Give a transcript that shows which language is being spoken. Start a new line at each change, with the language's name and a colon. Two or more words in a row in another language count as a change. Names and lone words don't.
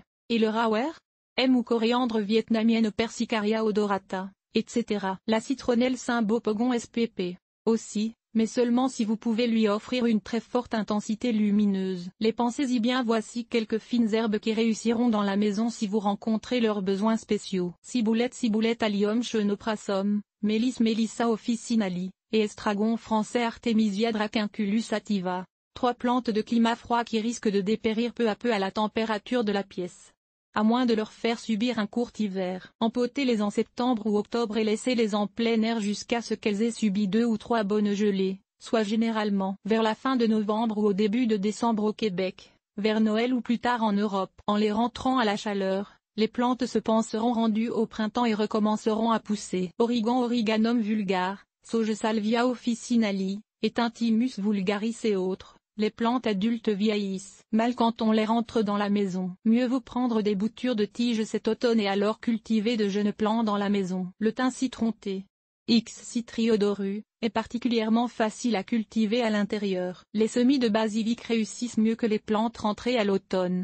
French: Et le rawère, M ou coriandre vietnamienne Persicaria odorata, etc. La citronnelle Symbopogon spp. Aussi, mais seulement si vous pouvez lui offrir une très forte intensité lumineuse. Les pensez-y bien, voici quelques fines herbes qui réussiront dans la maison si vous rencontrez leurs besoins spéciaux. Ciboulette Allium Chenoprasum, Melissa officinali, et estragon français Artemisia dracunculus sativa. 3 plantes de climat froid qui risquent de dépérir peu à peu à la température de la pièce. À moins de leur faire subir un court hiver. Empotez-les en septembre ou octobre et laissez-les en plein air jusqu'à ce qu'elles aient subi 2 ou 3 bonnes gelées, soit généralement vers la fin de novembre ou au début de décembre au Québec, vers Noël ou plus tard en Europe. En les rentrant à la chaleur, les plantes se penseront rendues au printemps et recommenceront à pousser. Origan Origanum vulgare, Sauge Salvia officinali, et Tintimus vulgaris et autres. Les plantes adultes vieillissent mal quand on les rentre dans la maison. Mieux vaut prendre des boutures de tiges cet automne et alors cultiver de jeunes plants dans la maison. Le thym citron thé, X. citriodoru, est particulièrement facile à cultiver à l'intérieur. Les semis de basilic réussissent mieux que les plantes rentrées à l'automne.